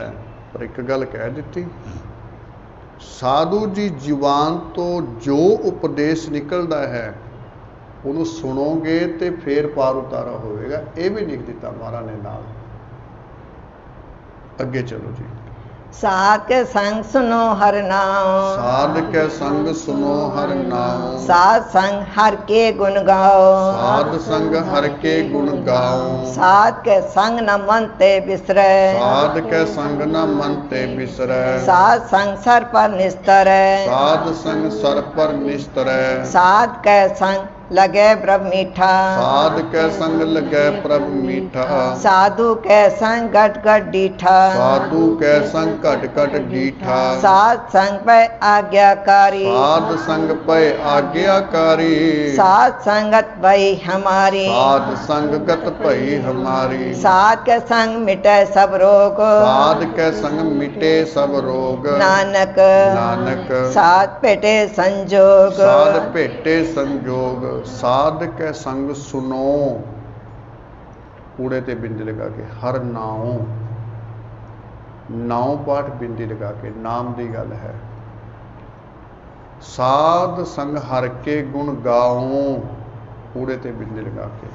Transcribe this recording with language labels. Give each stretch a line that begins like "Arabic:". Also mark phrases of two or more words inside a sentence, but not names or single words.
Punjabi: ਪਰ ਇੱਕ ਗੱਲ ਕਹਿ ਦਿੱਤੀ, ਸਾਧੂ ਜੀ ਜ਼ੁਬਾਨ ਤੋਂ ਜੋ ਉਪਦੇਸ਼ ਨਿਕਲਦਾ ਹੈ ਉਹਨੂੰ ਸੁਣੋਗੇ ਤੇ ਫੇਰ ਪਾਰ ਉਤਾਰਾ ਹੋਵੇਗਾ। ਇਹ ਵੀ ਲਿਖ ਦਿੱਤਾ ਮਹਾਰਾਜ ਨੇ ਨਾਲ। ਅੱਗੇ ਚਲੋ ਜੀ। ਸਾਧ ਕੇ ਸੰਗ ਸੁਨੋ ਹਰ ਨਾਮ, ਸਾਧ ਕੈ ਸੰਗ ਸੁਨੋ ਹਰਿ ਨਾਮ। ਸਾਧ ਸੰਗ ਹਰ ਕੇ ਗੁਣ ਗਾਓ, ਸਾਧ ਸੰਗ ਹਰਿ ਕੇ ਗੁਣ ਗਾਓ। ਸਾਧ ਕੇ ਸੰਗ ਨ ਮਨ ਤੇ ਬਿਸਰੈ, ਸਾਧ ਕੈ ਸੰਗ ਨ ਮਨ ਤੇ ਬਿਸਰੈ। ਸਾਧ ਸੰਗ ਸਰ ਪਰ ਨਿਸਤਰੈ, ਸਾਧ ਸੰਗ ਸਰ ਪਰ ਨਿਸਤਰੈ। ਸਾਧ ਕੇ ਸੰਗ ਲਗੇ ਬ੍ਰਹਮ ਮੀਠਾ, ਸਾਧ ਕੈ ਸੰਗ ਲੱਗੈ ਪ੍ਰਭ ਮੀਠਾ। ਸਾਧੂ ਕੇ ਸੰਗ ਗਟ ਗਟ ਡੀਠਾ, ਸਾਧੂ ਕੈ ਸੰਗ ਘਟ ਘਟ ਡੀਠਾ। ਸਾਧ ਸੰਗ ਪੇ ਆਗਿਆਕਾਰੀ, ਸਾਧ ਸੰਗ ਪਏ ਆਗਿਆਕਾਰੀ। ਸਾਧ ਸੰਗਤ ਭਈ ਹਮਾਰੀ, ਸਾਧ ਸੰਗਤ ਭਈ ਹਮਾਰੀ। ਸਾਧ ਕੇ ਸੰਗ ਮਿਟੇ ਸਬ ਰੋਗ, ਸਾਧ ਕੈ ਸੰਗ ਮਿਟੇ ਸਭ ਰੋਗ। नानक ਨਾਨਕ ਸਾਧ ਪੇਟੇ ਸੰਜੋਗ, ਸਾਧ ਭੇਟੇ ਸੰਜੋਗ। ਸਾਧ ਕੈ ਸੰਗ ਸੁਨੋ, ਊੜੇ ਤੇ ਬਿੰਦੀ ਲਗਾ ਕੇ, ਹਰ ਨਾਉ। ਨਾਉ ਪਾਠ ਬਿੰਦੀ ਲਗਾ ਕੇ, ਨਾਮ ਦੀ ਗੱਲ ਹੈ। ਸਾਧ ਸੰਗ ਹਰ ਕੇ ਗੁਣ ਗਾਉ, ਊੜੇ ਤੇ ਬਿੰਦੀ ਲਗਾ ਕੇ।